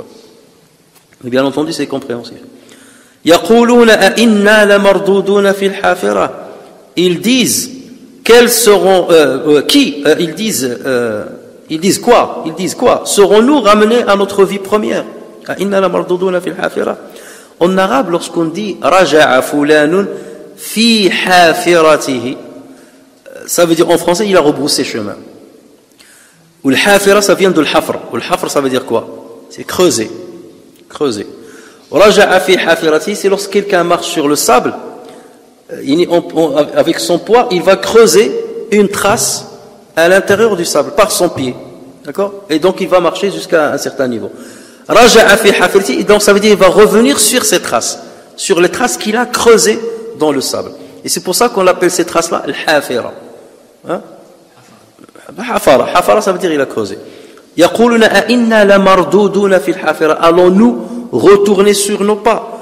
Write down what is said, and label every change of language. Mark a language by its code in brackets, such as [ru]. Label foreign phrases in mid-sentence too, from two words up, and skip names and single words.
[fr] Mais bien entendu, c'est compréhensif. Ils disent quels seront ils disent quoi serons-nous ramenés à notre vie première? En arabe, lorsqu'on dit [ar] رجع فلان في حافرته, [fr] ça veut dire en français il a rebroussé chemin. Ou le hafira, ça vient de l'hafr. Ou le hafr, ça veut dire quoi? C'est creuser. [ar] رجع في حافرته, [fr] c'est lorsque quelqu'un marche sur le sable, avec son poids, il va creuser une trace à l'intérieur du sable par son pied, d'accord? Et donc il va marcher jusqu'à un certain niveau. [ar] رجع في حافرته, [fr] donc ça veut dire il va revenir sur ces traces, sur les traces qu'il a creusées dans le sable. Et c'est pour ça qu'on appelle ces traces-là al-hafira. Hein? Hafara, ça veut dire il a creusé. Allons-nous retourner sur nos pas?